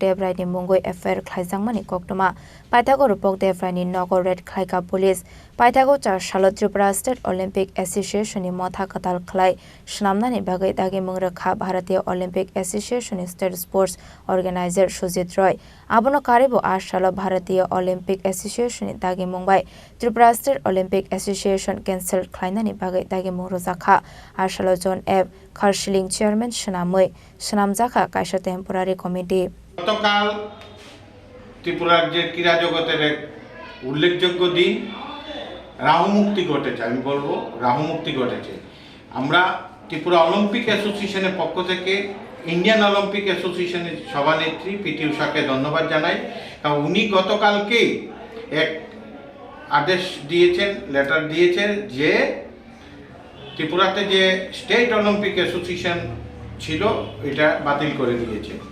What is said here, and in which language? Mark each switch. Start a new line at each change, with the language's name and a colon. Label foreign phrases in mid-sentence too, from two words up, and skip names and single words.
Kok Borok: Devrai ni Mungoi Affair Khlaizangmani Koktoma Paithago Rupok Devrai ni Nogo Red Khlaika Police Paithago Char Shalot Tripura State Olympic Association ni Motha Katal Khlai Shnamnani Bagai Dagemung Rwkha Bharatiya Olympic Association State Sports Organizer Sujit Roy Abono Karibo Ashalo Bharatiya Olympic Association Dagemung bai Tripura State Olympic Association cancel Khlainani Bagai Dagemung Rwkha Ashalo John F Kharshiling Chairman Shnamoi Shnamjaka Kaisha
English: Temporary Committee
Bangla: গতকাল ত্রিপুরার যে ক্রীড়া জগতের এক উল্লেখযোগ্য দিন রাহুমুক্তি ঘটেছে আমি বলবো রাহুমুক্তি ঘটেছে আমরা ত্রিপুরা অলিম্পিক অ্যাসোসিয়েশনের পক্ষ থেকে ইন্ডিয়ান অলিম্পিক অ্যাসোসিয়েশনের সভানেত্রী পিটি উষাকে ধন্যবাদ জানাই কারণ উনি গতকালকে এক আদেশ দিয়েছেন লেটার দিয়েছেন যে ত্রিপুরাতে যে স্টেট অলিম্পিক অ্যাসোসিয়েশন ছিল এটা বাতিল করে দিয়েছে